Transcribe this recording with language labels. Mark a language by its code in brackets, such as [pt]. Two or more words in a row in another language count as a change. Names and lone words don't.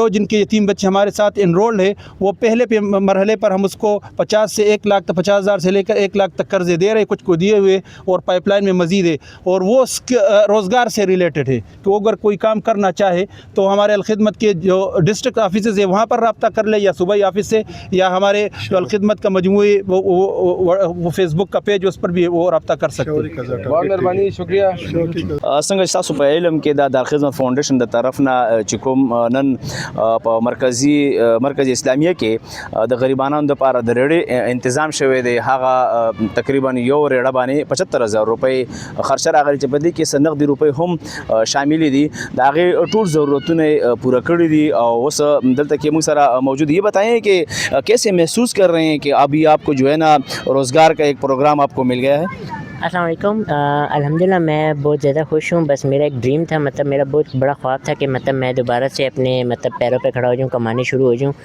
[ur] جن کے یتیم بچے ہمارے ساتھ انرولڈ ہے وہ پہلے مرحلے پر ہم اس کو 50 سے 1 لاکھ تک 50,000 سے لے کر 1 لاکھ تک قرضے دے رہے, کچھ کو دیے ہوئے اور پائپ لائن میں مزید ہے, اور وہ روزگار سے ریلیٹڈ ہے کہ اگر کوئی کام کرنا چاہے تو ہمارے الخدمت کے جو ڈسٹرکٹ آفیسز ہیں وہاں پر رابطہ کر لے, یا صوبائی آفس سے, یا ہمارے جو الخدمت کا مجموعی وہ فیس بک کا پیج اس پر بھی وہ رابطہ کر سکتے ہیں. بہت مہربانی, شکریہ. [ps] څنګه تاسو په علم کې د الخدمت فاونډیشن د طرف نه چې کوم نن په مرکز اسلامیه کې د غریبانو لپاره د ریړې تنظیم شوی دی, هغه تقریبا یو ریړه باندې 75,000 روپۍ خرچه راغلي چې په دې کې نقدي روپۍ هم شامل دي. د هغې ټول ضرورتونه پوره کړي دي او اوس دلته کې موږ سره موجود. [ur] یہ بتائیں کہ کیسے محسوس کر رہے ہیں کہ ابھی آپ کو جو ہے نا روزگار کا ایک پروگرام آپ کو مل گیا ہے؟ السلام علیکم. الحمدللہ میں بہت زیادہ خوش ہوں. بس میرا ایک ڈریم تھا, مطلب میرا بہت بڑا خواب تھا کہ مطلب میں دوبارہ سے اپنے مطلب پیروں پہ کھڑا ہو جاؤں, کمانے شروع ہو جاؤں.